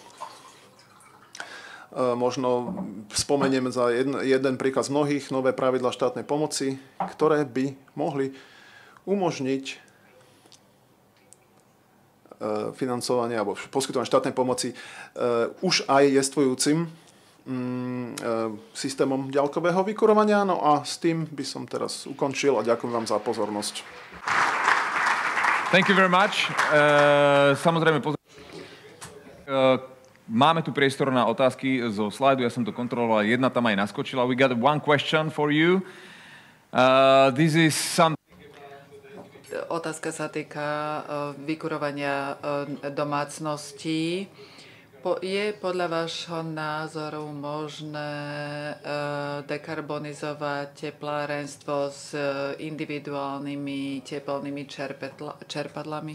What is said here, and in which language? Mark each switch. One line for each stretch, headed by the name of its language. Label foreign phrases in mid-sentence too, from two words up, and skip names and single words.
Slovak: Možno spomeniem za jeden príklad z mnohých, nové pravidlá štátnej pomoci, ktoré by mohli umožniť financovanie alebo poskytovanie štátnej pomoci už aj jestvujúcim systémom diaľkového vykurovania. No a s tým by som teraz ukončil a ďakujem vám za pozornosť.
English: Thank you very much.
Slovak: Samozrejme, máme tu priestor na otázky zo slajdu, ja som to kontroloval, jedna tam aj naskočila.
English: We got one question for you. This is some...
Slovak: Otázka sa týka vykurovania domácností. Je podľa vášho názoru možné dekarbonizovať teplárenstvo s individuálnymi teplnými čerpadlami?